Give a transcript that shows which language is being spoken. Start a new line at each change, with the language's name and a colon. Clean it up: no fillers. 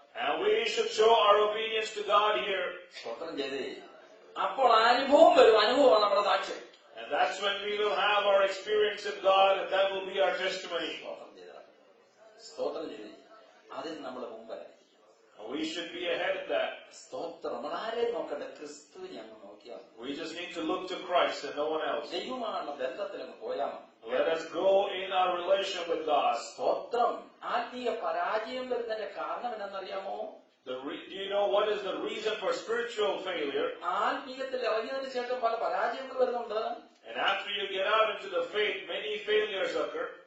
English: And we should show our obedience to God here.
Malayalam: സ്തോത്രം ചെയ്തേ. അപ്പോൾ അനുഭവം വരും. അനുഭവമാണ് നമ്മുടെ സാക്ഷ്യം.
English: And that's when we will have our experience in God, and that will be our testimony.
Malayalam: സ്തോത്രം ചെയ്തേ. അതിന് നമ്മൾ മുമ്പായിരിക്കും.
English: We should be ahead of that.
Malayalam: സ്തോത്രം. നമ്മൾ ആരെ നോക്കണ്ട, ക്രിസ്തുവിനെ അങ്ങ് നോക്കിയാൽ.
English: We just need to look to Christ and no one else.
Malayalam: ദൈവമായുള്ള ബന്ധത്തിൽ അങ്ങ് പോയാൽ മതി.
English: Let us grow in our relation with God.
Malayalam: സ്തോത്രം. ആത്മീയ പരാജയം വരുന്നതിന്റെ കാരണം എന്താണെന്നറിയാമോ?
English: Do you know what is the reason for spiritual failure?
Malayalam: ആത്മീയത്തിൽ ഇറങ്ങിയതിനു ശേഷം പല പരാജയങ്ങൾ വരുന്നുണ്ട്.
English: And after you get out into the faith, many failures occur.